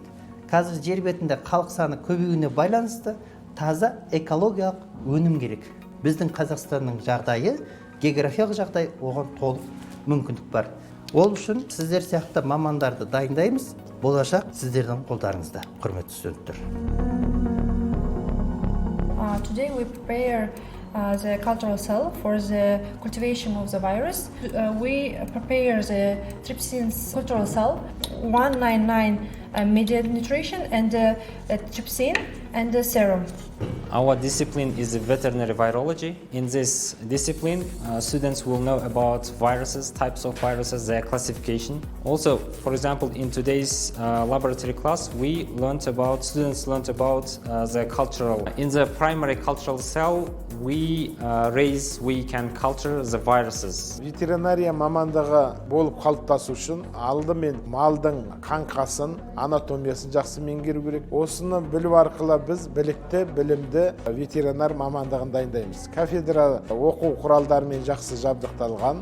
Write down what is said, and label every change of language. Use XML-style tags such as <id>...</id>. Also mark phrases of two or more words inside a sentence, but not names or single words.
<kk>Қазір жер бетінде халық саны көбеюіне байланысты таза экологиялық өнім керек. Біздің Қазақстанның жағдайы, географиялық жағдай оған толық мүмкіндік бар. Ол үшін сіздер сияқты мамандарды дайындаймыз. Болашақ сіздердің қолдарыңызда, құрметті студенттер.</kk> <en>Today we prepare the cultural cell for the cultivation of the virus. We prepare the trypsin cultural cell 199 mediated nutrition and trypsin and the serum. Our discipline is veterinary virology. In this discipline, students will know about viruses, types of viruses, their classification. Also, for example, in today's laboratory class, students learned about the cultural. In the primary cultural cell, we can culture the viruses.</en> <kk>Ветеринария мамандығы болып қалыптасу үшін алдымен малдың қаңқасын, анатомиясын жақсы меңгеру керек. Осыны білу арқылы біз білікті, білімді ветеринар мамандығын дайындаймыз. Кафедра оқу құралдарымен жақсы жабдықталған.</kk>